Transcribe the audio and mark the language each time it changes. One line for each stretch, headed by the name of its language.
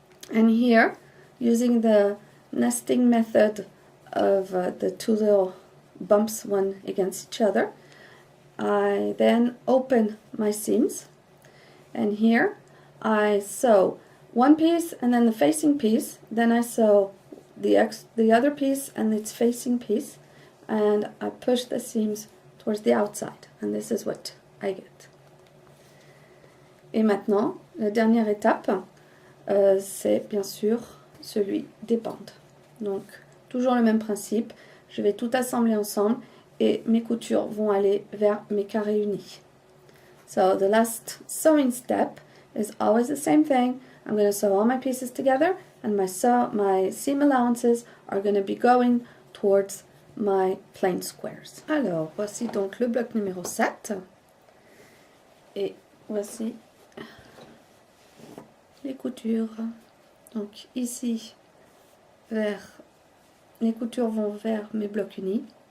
English: And here, using the nesting method of the 2 little bumps, one against each other, I then open my seams. And here, I sew one piece and then the facing piece. Then I sew the other piece and its facing piece. And I push the seams towards the outside. And this is what I get.
French: Et maintenant, la dernière étape, c'est bien sûr celui des bandes. Donc, toujours le même principe. Je vais tout assembler ensemble et mes coutures vont aller vers mes carrés unis.
English: So, the last sewing step is always the same thing. I'm going to sew all my pieces together and my seam allowances are going to be going towards my plain squares.
French: Alors, voici donc le bloc numéro 7. Et voici les coutures. Donc ici, les coutures vont vers mes blocs unis.